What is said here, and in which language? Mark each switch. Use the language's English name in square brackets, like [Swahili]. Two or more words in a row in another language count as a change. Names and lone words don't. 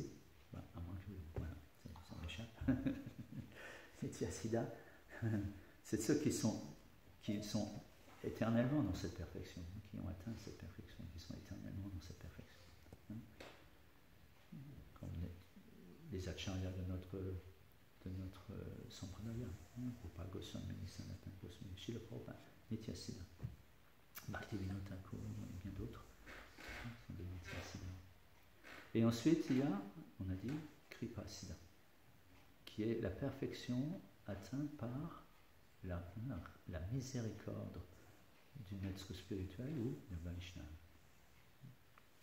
[French] À moins que, voilà, ça m'échappe. Nitya Siddha, c'est ceux qui sont éternellement dans cette perfection, qui ont atteint cette perfection, qui sont éternellement dans cette perfection. Comme les acharyas de notre sampradaya, Gopal Goswami, Sanatana Goswami, Srila Prabhupada, Nitya Siddha, Bhaktivinoda Thakur et bien d'autres sont des Nitya Siddha. Et ensuite, il y a, on a dit, Kripa Siddha, qui est la perfection atteinte par la miséricorde du maître spirituel ou du Vaishnava.